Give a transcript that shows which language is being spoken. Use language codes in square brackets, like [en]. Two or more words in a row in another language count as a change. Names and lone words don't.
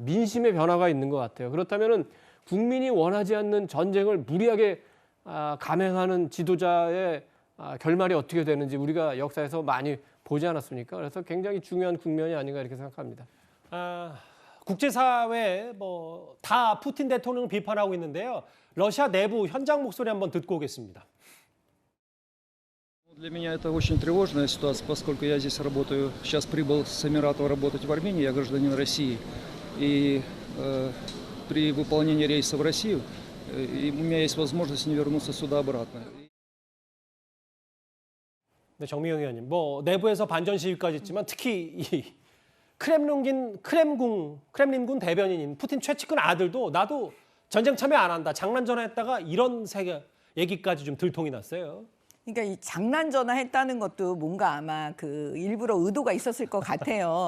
[ko] 민심의 변화가 있는 것 같아요. 그렇다면은 국민이 원하지 않는 전쟁을 무리하게 감행하는 지도자의 결말이 어떻게 되는지 우리가 역사에서 많이 보지 않았습니까? 그래서 굉장히 중요한 국면이 아닌가 이렇게 생각합니다. 국제사회 다 푸틴 대통령을 비판하고 있는데요. 러시아 내부 현장 목소리 한번 듣고 오겠습니다. [ru] Для меня это очень тревожная ситуация, поскольку я здесь работаю, сейчас прибыл с Эмиратов работать в Армении, я гражданин России, и при выполнении рейса в Россию у меня есть возможность не вернуться сюда обратно. [ko] 네, 정미영 의원님, 뭐 내부에서 반전 시위까지 있지만 특히 이 크렘린군 대변인인 푸틴 최측근 아들도 나도 전쟁 참여 안 한다, 장난 전화했다가 이런 얘기까지 좀 들통이 났어요. 그러니까 이 장난 전화했다는 것도 뭔가 아마 그 일부러 의도가 있었을 것 같아요.